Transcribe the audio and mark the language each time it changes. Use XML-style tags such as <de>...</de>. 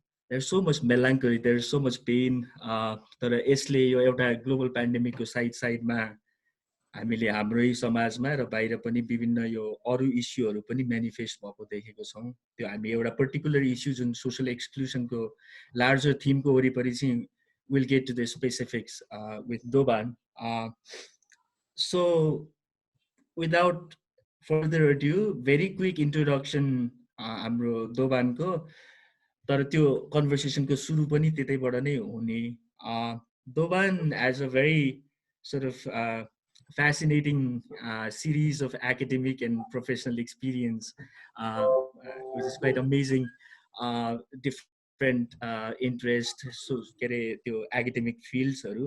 <en>There's so much melancholy, there's so much pain.</en> <ne>तर यसले यो एउटा</ne> <en>global pandemic</en> <ne>को साइडमा हामीले हाम्रै समाजमा र बाहिर पनि विभिन्न यो अरू इस्युहरू पनि म्यानिफेस्ट भएको देखेको छौँ. त्यो हामी एउटा पर्टिकुलर इस्यु जुन सोशल एक्सक्लुजनको लार्जर थिमको वरिपरि चाहिँ</ne> <en>we'll get to the specifics with Dovan. So without further ado, very quick introduction</en> <ne>हाम्रो दोभानको. तर त्यो कन्भर्सेसनको सुरु पनि त्यतैबाट नै हुने.</ne> <en>Dovan has a very sort of fascinating series of academic and professional experience, which is quite amazing. Different interest, so the academic fields.</en>